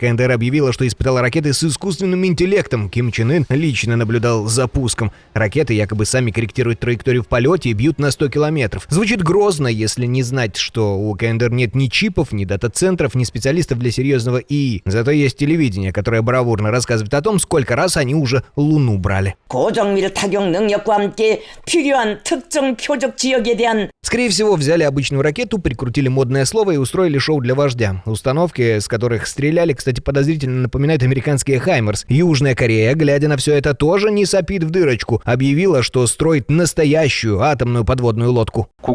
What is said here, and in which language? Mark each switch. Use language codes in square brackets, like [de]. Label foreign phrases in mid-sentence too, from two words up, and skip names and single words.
[ru] КНДР объявила, что испытала ракеты с искусственным интеллектом. Ким Чен Ын лично наблюдал за пуском. Ракеты якобы сами корректируют траекторию в полете и бьют на 100 километров. Звучит грозно, если не знать, что у КНДР нет ни чипов, ни дата-центров, ни специалистов для серьезного ИИ. Зато есть телевидение, которое бравурно рассказывает о том, сколько раз они уже Луну брали. [ko] 고정밀 타격 능력과 함께 필요한 특정 표적 지역에 대한 [ru] Скорее всего, взяли обычную ракету, прикрутили модное слово и устроили шоу для вождя. Установки, с которых стреляли, кстати, подозрительно напоминают американские «Хаймерс». Южная Корея, глядя на все это, тоже не сопит в дырочку. Объявила, что строит настоящую атомную подводную лодку.